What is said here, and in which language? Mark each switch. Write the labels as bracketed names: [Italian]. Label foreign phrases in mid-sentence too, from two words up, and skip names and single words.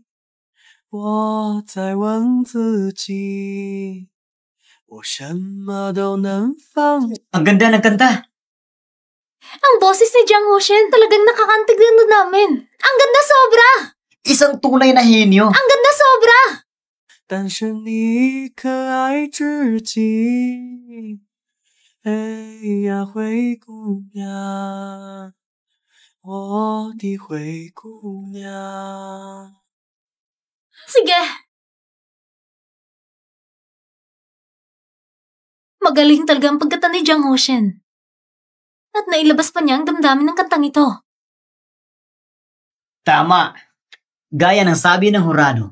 [Chinese] 我在问自己，我什么都能放。 [Filipino] Ang ganda ng kanta. Ang boses ni Jiang Haoshin talagang nakakantig na namin. Ang ganda sobra! Isang tunay na henyo. Ang ganda sobra! [Chinese] 但是你可爱至极，哎呀，灰姑娘，我的灰姑娘。 [Filipino] Sige. Magaling talaga ang pagkanta ni Jiang Haoshin. At nailabas pa niya ang damdamin ng kantang ito. Tama. Gaya ng sabi ng hurado.